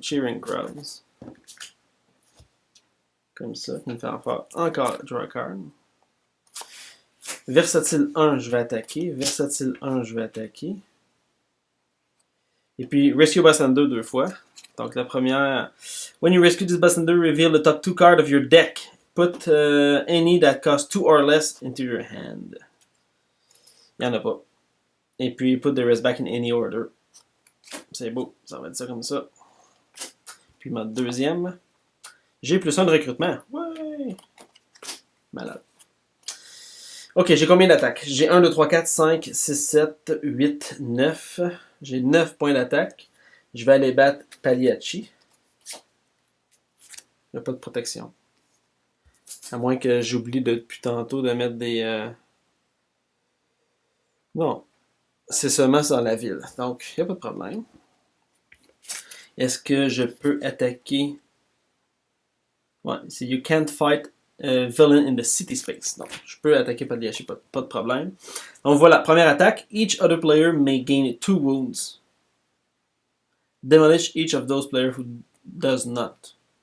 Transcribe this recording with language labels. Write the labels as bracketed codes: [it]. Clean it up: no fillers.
[en] Cheering Crowds. [fr] Comme ça. Il me fait en faire encore Draw a Card. Versatile 1, je vais attaquer. Versatile 1, je vais attaquer. Et puis, Rescue Bystander 2 fois. Donc, la première... [en] When you rescue this Bystander, reveal the top 2 cards of your deck. Put any that cost 2 or less into your hand. [fr] Il n'y en a pas. Et puis, [en] put the rest back in any order. [fr] C'est beau. Ça va être ça comme ça. Puis, ma deuxième. J'ai plus 1 de recrutement. Ouais! Malade. Ok, j'ai combien d'attaques? J'ai 1, 2, 3, 4, 5, 6, 7, 8, 9. J'ai 9 points d'attaque. Je vais aller battre Pagliacci. Il n'y a pas de protection. À moins que j'oublie depuis tantôt de mettre des... Non. C'est seulement dans la ville. Donc, il n'y a pas de problème. Est-ce que je peux attaquer... Ouais, c'est [en] You can't fight a villain in the city space. [fr] Donc, je peux attaquer Pagliacci, pas de problème. Donc voilà, première attaque. [en] Each other player may gain 2 wounds. Demolish each of those players who does not.